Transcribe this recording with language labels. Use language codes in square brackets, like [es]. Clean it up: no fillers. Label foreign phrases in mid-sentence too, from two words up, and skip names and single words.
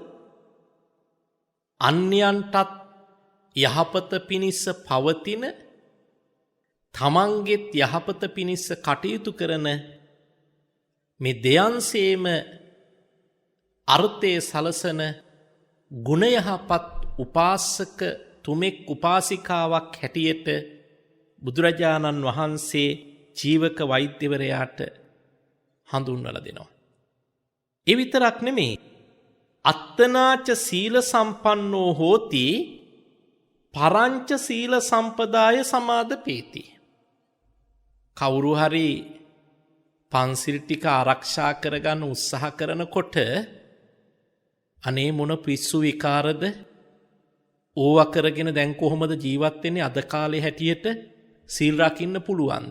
[si] අන්‍යයන්ටත් යහපත පිණිස පවතින තමන්ගෙත් යහපත පිණිස කටයුතු කරන මේ දෙයන්සේම අර්ථයේ සලසන ගුණයහපත් උපාසක තුමෙක් උපාසිකාවක් හැටියට බුදුරජාණන් වහන්සේ ජීවක වෛද්‍යවරයාට හඳුන්වලා දෙනවා. ඒ විතරක් නෙමෙයි [pi] අත්තනාච සීල සම්පන්නෝ හෝති පරංච සීල සම්පදාය සමාදපේති. [si] කවුරු හරි පන්සිල් ටික ආරක්ෂා කරගන්න උත්සාහ කරනකොට අනේ මොන පිස්සු විකාරද ඕවා කරගෙන දැන් කොහොමද ජීවත් වෙන්නේ අද කාලේ හැටියට සීල් රකින්න පුළුවන්ද?